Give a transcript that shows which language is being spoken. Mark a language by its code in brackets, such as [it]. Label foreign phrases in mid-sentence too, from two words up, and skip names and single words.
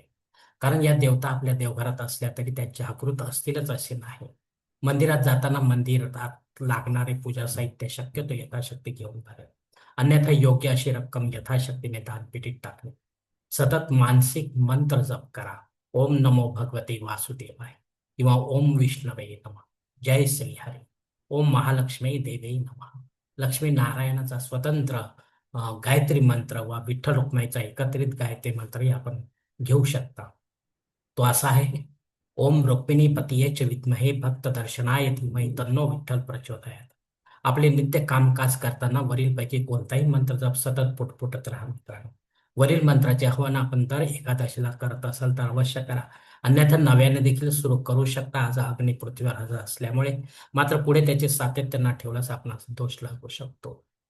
[mr] कारण या देवता आपल्या देवघरात असल्या तरी त्या जागृत असतीलच असे नाही. मंदिरात जाताना मंदिरात लागणारे पूजा साहित्य शक्यतो यथाशक्ती घेऊन जावे. अन्यथा योग्य अशी रक्कम यथाशक्तीने दानपेटीत टाकणे. सतत मानसिक मंत्र जप करा. [sa] ओम नमो भगवते वासुदेवाय किंवा ओम विष्णवे नमः, जय श्रीहरी, ओम महालक्ष्मी देवी नमः. [mr] लक्ष्मी नारायणाचा स्वतंत्र गायत्री मंत्र वा विठ्ठल रुक्माईचा एकत्रित गायत्री मंत्रही आपण घेऊ शकता. तो असा आहे: [sa] ओम रुक्मिणी पतीये च विद्महे भक्त दर्शनाय धीमहि तन्नो विठ्ठल प्रचोदयात. [mr] आपले नित्य कामकाज करताना वरीलपैकी कोणताही मंत्र जप सतत पुटपुटत राहा. मित्रांनो, वरील मंत्राचे आवाहन आपण दर एकादशीला करत असाल तर अवश्य करा. अन्यथा नव्याने देखील सुरू करू शकता. आज अग्नी पृथ्वीवर हजर असल्यामुळे मात्र पुढे त्याचे सातत्य न ठेवल्यास आपणास दोष लागू शकतो.